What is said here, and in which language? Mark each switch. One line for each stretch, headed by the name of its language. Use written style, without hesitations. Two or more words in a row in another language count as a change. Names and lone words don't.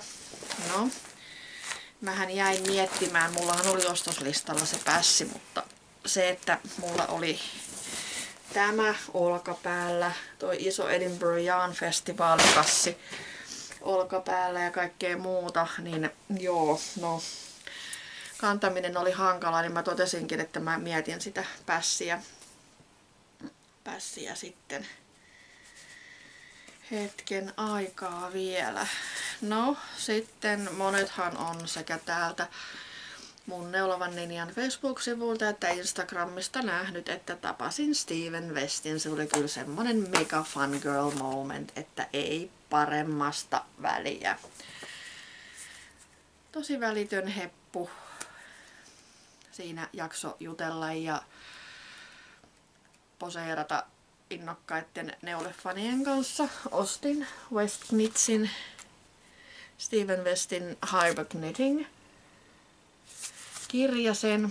Finnish: No, mähän jäin miettimään, mullahan oli ostoslistalla se pässi, mutta se, että mulla oli tämä olkapäällä, toi iso Edinburgh Yarn festivaalikassi olkapäällä ja kaikkea muuta, niin joo, no kantaminen oli hankalaa, niin mä totesinkin, että mä mietin sitä pässiä sitten hetken aikaa vielä. No, sitten monethan on sekä täältä mun Neulavan Ninjan Facebook-sivulta että Instagramista nähnyt, että tapasin Steven Westin. Se oli kyllä semmonen
English: mega fun girl moment,
Finnish: että ei paremmasta väliä. Tosi välitön heppu. Siinä jakso jutella ja poseerata innokkaiden neulefanien kanssa. Ostin Westknitsin Steven Westin Hyper Knitting kirjasen.